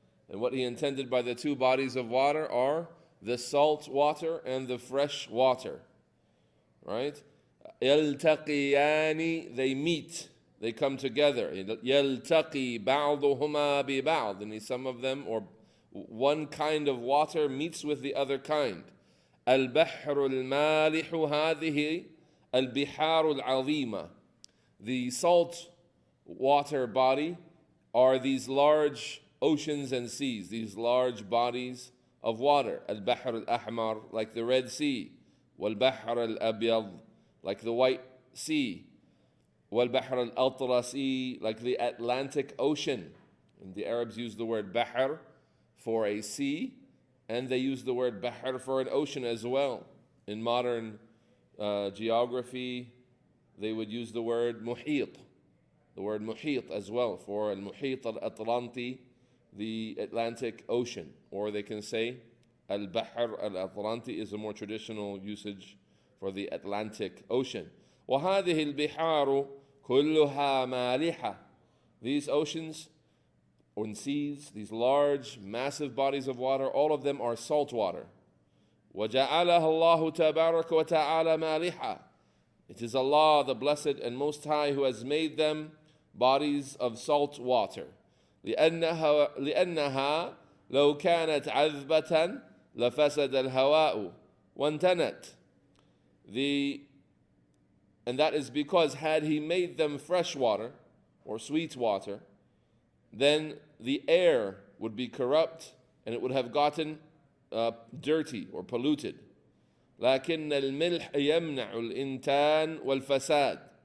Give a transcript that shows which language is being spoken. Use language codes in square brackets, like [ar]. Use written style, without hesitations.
[en] And what he intended by the two bodies of water are the salt water and the fresh water. Right? [ar] يلتقيان, [en] they meet, they come together. [ar] يلتقي بعضهما ببعض, [en] and some of them, or one kind of water meets with the other kind. [ar] البحر المالح هذه البحار العظيمة. [en] The salt water body are these large oceans and seas, these large bodies of water. [ar] البحر الأحمر, [en] like the Red Sea. [ar] والبحر الأبيض, [en] like the White Sea. [ar] والبحر الأطلسي, [en] like the Atlantic Ocean. And the Arabs use the word bahr for a sea, and they use the word bahr for an ocean as well. In modern geography, they would use the word muhit as well for al-muhit al-Atlanti, the Atlantic Ocean. Or they can say al-bahr al-Atlanti is a more traditional usage for the Atlantic Ocean. [ar] وهذه البحار كلها مالحة. [en] These oceans and seas, these large, massive bodies of water, all of them are salt water. [ar] وجعلها الله تبارك وتعالى مالحة. [en] It is Allah, the Blessed and Most High, who has made them bodies of salt water. [ar] لأنها لو كانت عذبة لفسد الهواء وانتنت. [en] And that is because had he made them fresh water or sweet water, then the air would be corrupt and it would have gotten dirty or polluted. [ar] لكن الملح يمنع الإنتان والفساد.